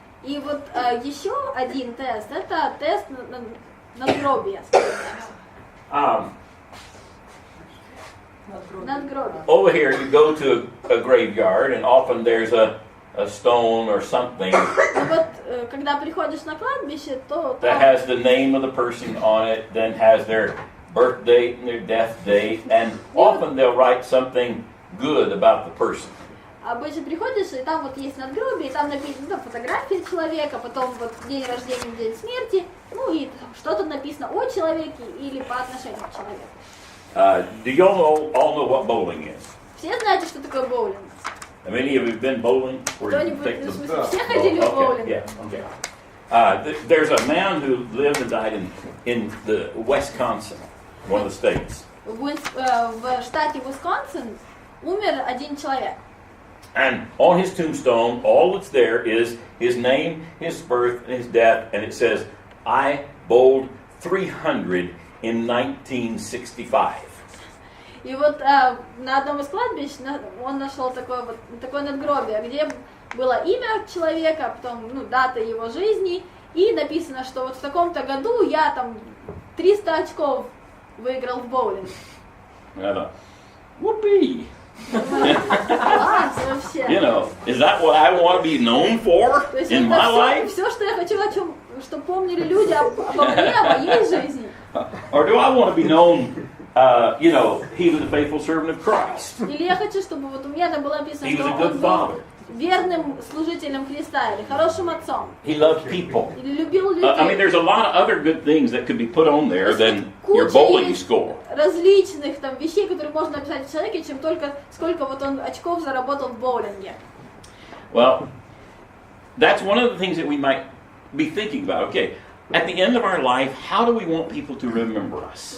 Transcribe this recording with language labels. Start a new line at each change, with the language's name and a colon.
Russian: И вот еще один тест, это тест надгробия. Надгробие.
English: Over here, you go to a graveyard, and often there's a stone or something
Russian: И вот когда приходишь на кладбище, то
English: that
Russian: там
English: has the name of the person on it, then has their birth date and their death date, and often they'll write something good about the person.
Russian: обычно приходишь, и там вот есть надгробие, и там написано фотография человека, потом вот день рождения, день смерти, ну и что-то написано о человеке или по отношению к человеку.
English: Do you all know what bowling is?
Russian: Все знаете, что такое боулинг?
English: Have any of you been bowling? Where you
Russian: Кто-нибудь,
English: take
Russian: ну, в
English: the-
Russian: смысле, все ходили в боулинг?
English: yeah, okay. There's a man who lived and died in the Wisconsin, one of the states.
Russian: В штате Висконсин умер один человек.
English: And on his tombstone, all that's there is his name, his birth, and his death, and it says, I bowled 300 in 1965.
Russian: И вот на одном из кладбищ он нашел такое надгробие, где было имя человека, потом дата его жизни, и написано, что вот в таком-то году я там 300 очков выиграл в боулинг.
English: And I thought, whoopee!
Russian: Класс вообще.
English: Is that what I want to be known for
Russian: То есть
English: in my
Russian: это
English: life?
Russian: все, что я хочу, чтобы помнили люди обо мне, о моей жизни.
English: Or do I want to be known, he was a faithful servant of Christ.
Russian: Или я хочу, чтобы вот у меня там было написано,
English: He was
Russian: что
English: a
Russian: он
English: good
Russian: был
English: father.
Russian: верным служителем Христа, или хорошим отцом,
English: He loved people.
Russian: или любил людей.
English: I mean, there's a lot of other good things that could be put on there than your bowling score.
Russian: Различных там вещей, которые можно написать в человеке, чем только сколько вот он очков заработал в боулинге.
English: Well, that's one of the things that we might be thinking about. Okay, at the end of our life, how do we want people to remember us?